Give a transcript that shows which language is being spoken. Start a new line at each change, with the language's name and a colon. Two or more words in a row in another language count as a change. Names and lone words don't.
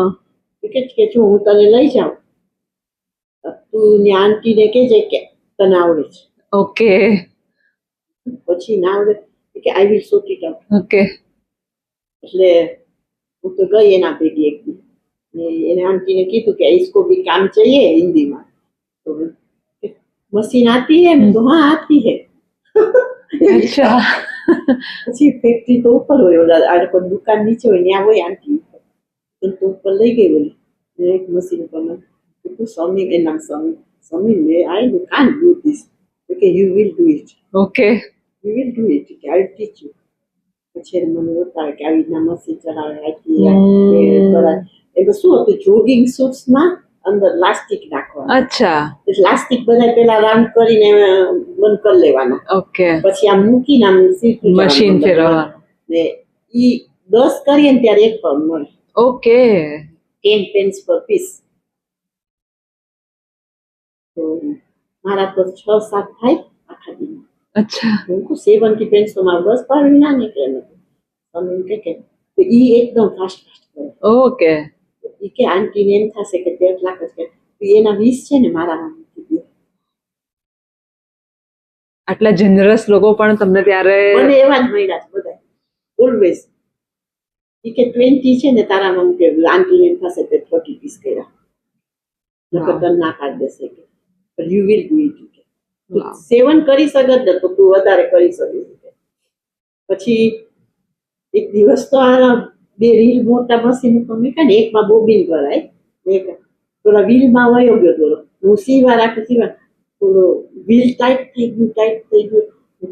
Gujarati: કે જો હું તને લઈ જાઉં, તું ને આંટીને કહેજે કે તને આવડે છે. ઓકે. પછી ના આવડે કે
English: I will sort it out.
Gujarati: ઓકે. એટલે હું તો ગઈ એના ભેગી એક દી, એને આંટીને કીધું કે
Hindi: इसको भी काम चाहिए हिंदी में, तो मशीन आती है? तो हाँ आती है.
Gujarati: અચ્છા. પછી ફેક્ટરી તો ઉપર હોય, ઓલા આ લોકો દુકાન નીચે હોય, ત્યાં હોય આંટી, તો ઉપર લઈ ગઈ બોલી એક મશીન પર. તું સમીર, એ નામ સમીર,
English: I can't do this. Okay, you will do it.
Gujarati: ઓકે.
English: You will do it. I will teach you.
Gujarati: પછી મને બતાવે કે આવી રીતના મશીન ચલાવે, એટલે શું હતું,
English: jogging suitsમાં
Gujarati: અંદર લાસ્ટિક નાખવાનું. અચ્છા. લાસ્ટિક બધા પેલા રાઉન્ડ કરીને બંધ કરી લેવાના. ઓકે. પછી આમ મૂકીને આમ સીધું મશીન ફેરવવાનું, ને ઈ 10 કરીએ ને ત્યારે 1 પાઉન્ડ મળે. ઓકે.
English: 10 pence per piece.
Gujarati: તો મારા તો 6-7 થાય આખા દિન. અચ્છા. હું 70 pence તો મારા 10 પાઉન્ડ ના નીકળે ને. તમે કે તો ઈ એકદમ ફાસ્ટ કરે. ઓકે. ઈ કે આંટીને એમ થશે કે 13 લાખ જ કે એના 20 છે ને મારામાં મૂકી દે. આટલા જનરસ લોકો પણ તમને ત્યારે? મને એવા જ મળ્યા છે બધા, ઓલવેઝ. ઈ કે 20 છે ને તારામાં મૂકે, આંટીને એમ થશે કે 30 પીસ કર્યા, નકર તને ના કાઢી દેશે કે,
English: but you will do it.
Gujarati: 7 કરી શકત ને તો તું વધારે કરી શકીશ. પછી એક દિવસ તો આ 2 રીલ મોટા મશીન ઉપર મૂક્યા ને, એકમાં બોબિન ભરાય, એક થોડા વ્હીલમાં વયો ગયો થોડો, હું સીવા રાખી સીવા, થોડો વ્હીલ ટાઈટ થઈ ગયું.